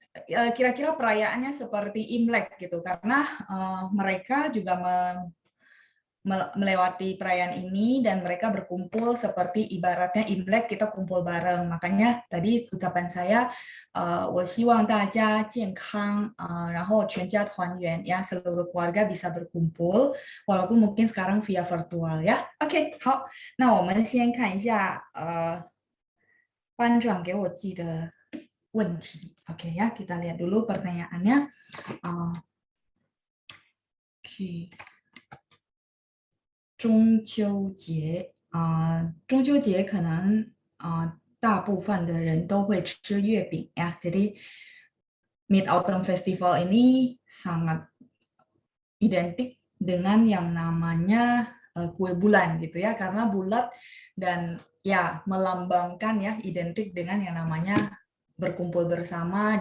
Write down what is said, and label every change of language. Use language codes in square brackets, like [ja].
[id] Kira-kira perayaannya seperti Imlek gitu karena mereka juga melewati perayaan ini dan mereka berkumpul seperti ibaratnya Imlek kita kumpul bareng. Makanya tadi ucapan saya [zh] 我希望大家健康然后全家团圆 [id] ya, seluruh keluarga bisa berkumpul walaupun mungkin sekarang via virtual ya. [zh] OK， 好，那我们先看一下班长给我寄的问题。 [id] OK ya, kita lihat dulu pertanyaannya. OK。 [zh] 中秋节中秋节可能大部分的人都会吃月饼ya. [id] Jadi Mid Autumn Festival ini sangat identik dengan yang namanya kue bulan gitu ya, karena bulat dan ya melambangkan ya identik dengan yang namanya berkumpul bersama.